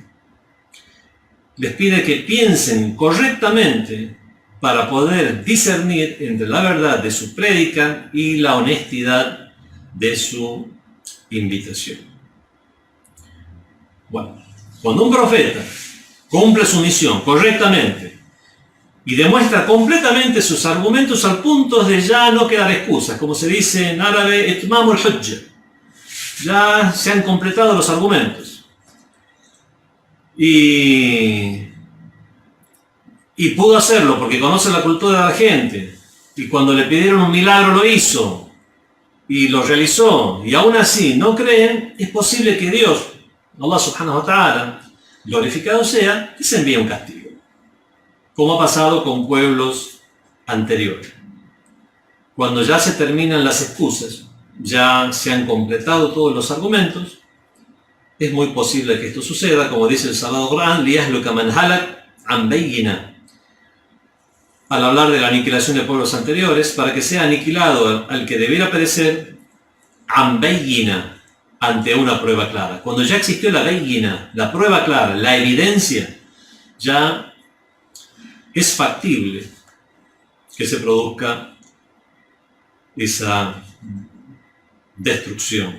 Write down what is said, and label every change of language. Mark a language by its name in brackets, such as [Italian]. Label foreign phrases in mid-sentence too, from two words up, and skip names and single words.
[Spanish] Les pide que piensen correctamente para poder discernir entre la verdad de su prédica y la honestidad de su invitación. Bueno, cuando un profeta cumple su misión correctamente y demuestra completamente sus argumentos al punto de ya no quedar excusas, como se dice en árabe, [Arabic] إتمام الحجة, [Spanish] ya se han completado los argumentos. Y pudo hacerlo porque conoce la cultura de la gente, y cuando le pidieron un milagro lo hizo, y lo realizó, y aún así no creen, es posible que Dios, [Arabic] الله سبحانه وتعالى, [Spanish] glorificado sea, les envíe un castigo, como ha pasado con pueblos anteriores. Cuando ya se terminan las excusas, ya se han completado todos los argumentos, es muy posible que esto suceda, como dice el Sagrado Corán, [Arabic] ليهلك من هلك عن بينة, [Spanish] al hablar de la aniquilación de pueblos anteriores, para que sea aniquilado al que debiera perecer [Arabic] عن بينة, [Spanish] ante una prueba clara. Cuando ya existió la bayyina, la prueba clara, la evidencia, ya es factible que se produzca esa destrucción.